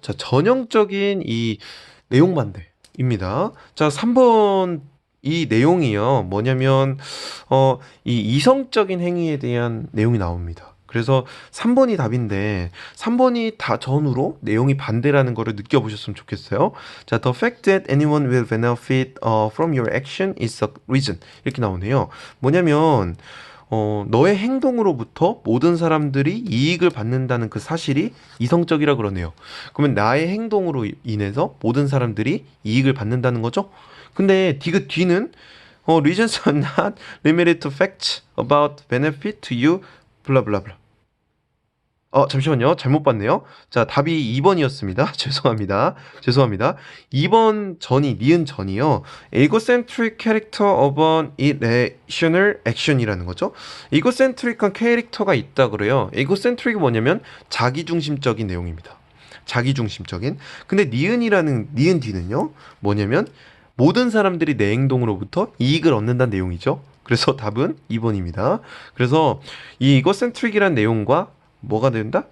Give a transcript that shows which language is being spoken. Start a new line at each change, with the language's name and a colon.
Korean: 자, 전형적인 이 내용 반대입니다. 자, 3번 이 내용이요. 뭐냐면, 이 이성적인 행위에 대한 내용이 나옵니다. 그래서 3번이 답인데 3번이 다 전후로 내용이 반대라는 거를 느껴보셨으면 좋겠어요.
English: 자, the fact that anyone will benefit from your action is a reason.
Korean: 이렇게 나오네요. 뭐냐면 너의 행동으로부터 모든 사람들이 이익을 받는다는 그 사실이 이성적이라 그러네요. 그러면 나의 행동으로 인해서 모든 사람들이 이익을 받는다는 거죠? 근데 그 뒤는
English: reasons are not limited to facts about benefit to you 블라블라블라.
Korean: 잠시만요. 잘못 봤네요. 자, 답이 2번이었습니다. 죄송합니다. 죄송합니다. 2번 전이, 니은 전이요.
English: egocentric character of an irrational action이라는 거죠.
Korean: egocentric한 캐릭터가 있다 그래요. egocentric이 뭐냐면 자기중심적인 내용입니다. 자기중심적인. 근데 니은 뒤는요. 뭐냐면 모든 사람들이 내 행동으로부터 이익을 얻는다는 내용이죠. 그래서 답은 2번입니다. 그래서 이 egocentric이란 내용과 뭐가 된다?